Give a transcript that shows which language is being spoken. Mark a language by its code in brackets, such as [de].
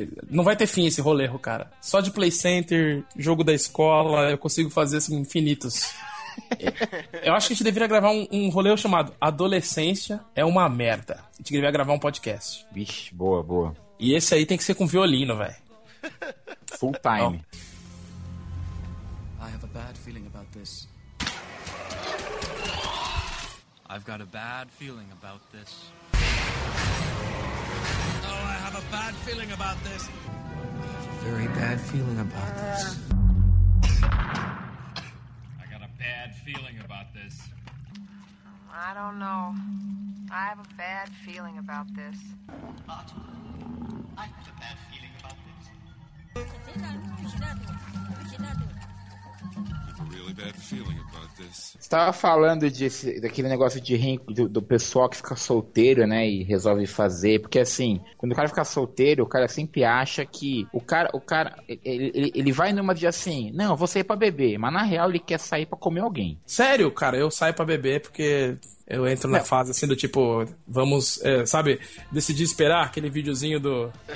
[pt] Não vai ter fim esse rolê, cara. Só de play center, jogo da escola, eu consigo fazer assim, infinitos. Eu acho que a gente deveria gravar um rolê chamado Adolescência é uma Merda. A gente deveria gravar um podcast. Vixe, boa, boa. E esse aí tem que ser com violino, velho. [en] Full time. Oh. I have a bad feeling about this. I've got a bad feeling about this. Oh, I have a bad feeling about this. Very bad feeling about this. Bad feeling about this. I don't know. I have a bad feeling about this. But I have a bad feeling about this. Really bad feeling about this. [pt] Você tava falando daquele negócio de do pessoal que fica solteiro, né, e resolve fazer, porque assim, quando o cara fica solteiro, o cara sempre acha que o cara ele vai numa de assim, não, eu vou sair pra beber, mas na real ele quer sair pra comer alguém. Sério, cara, eu saio pra beber porque eu entro na fase assim do tipo, vamos, sabe, decidi esperar aquele videozinho do...